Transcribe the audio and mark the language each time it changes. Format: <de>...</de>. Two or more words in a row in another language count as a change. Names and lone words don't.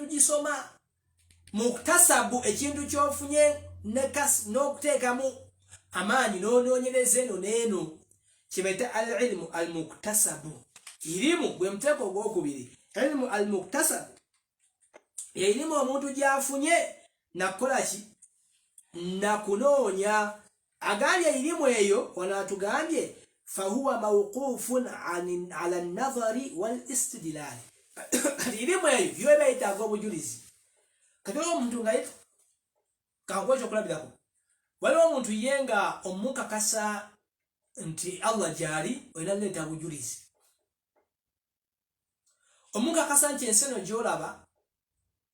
<lg>tugisoma muktasabu ekintu kyofunye n'okuteekamu amaanyi noonoonyereza eno n'eno kibayita</lg> <ar>العلم المكتسب</ar> <lg>ilimu gwe muteeko ogwokubiri</lg> <ar>علم المكتسب</ar> <lg>ye ilimu omuntu gy'afunye nakukola ki nakunoonya agambye ilimu eyo wano atugambye</lg> <ar>فهو موقوف على النظر والاستدلال</ar> <lg>ilimu eyo yo bayitaaga obujulizi kati waliwo omuntu nga kankuwa ekyokulabirako waliwo omuntu ye nga omukakasa nti Allah gyali olina leeta bujulizi omukakasa nti ensi eno gy'olaba</lg>